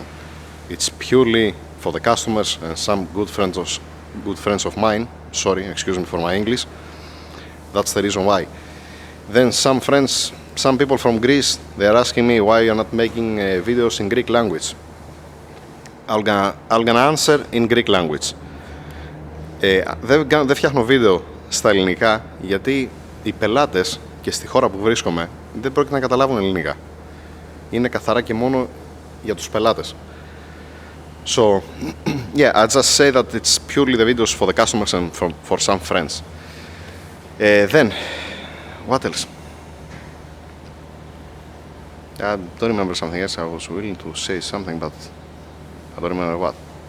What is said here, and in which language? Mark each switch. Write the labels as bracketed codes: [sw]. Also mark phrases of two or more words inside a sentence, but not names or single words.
[en] It's purely for the customers and some good friends of mine. Sorry, excuse me for my English. That's the reason why. Then some people from Greece, they are asking me why you're not making videos in Greek language. I'm gonna answer in Greek language. [el] Δεν φτιάχνω βίντεο στα ελληνικά γιατί οι πελάτες και στη χώρα που βρίσκομαι δεν πρόκειται να καταλάβουν ελληνικά. Είναι καθαρά και μόνο για τους πελάτες. [en] So, yeah, I just say that it's purely the videos for the customers and for some friends. Then, what else? I don't remember something else. I was willing to say something, but I don't remember what.